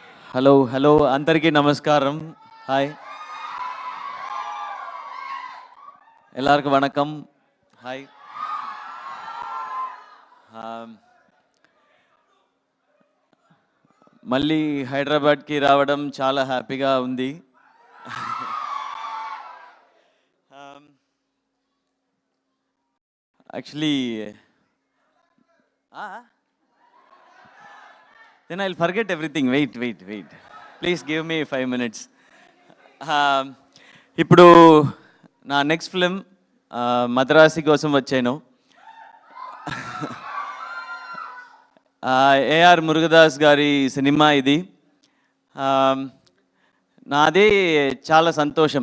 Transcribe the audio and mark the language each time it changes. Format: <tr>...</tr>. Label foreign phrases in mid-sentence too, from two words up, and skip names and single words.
<te>హలో అందరికీ నమస్కారం. హాయ్,</te> <ta>எல்லாருக்கும் வணக்கம்.</ta> <te>హాయ్. మళ్ళీ హైదరాబాద్కి రావడం చాలా హ్యాపీగా ఉంది.</te> <en>యాక్చువల్లీ then I'll forget everything. Wait. Please give me 5 minutes.</en> <te>ఇప్పుడు నా నెక్స్ట్ ఫిలిం మద్రాసి కోసం వచ్చాను. ఏఆర్ మురుగదాస్ గారి సినిమా ఇది. నాదే చాలా సంతోషం.</te>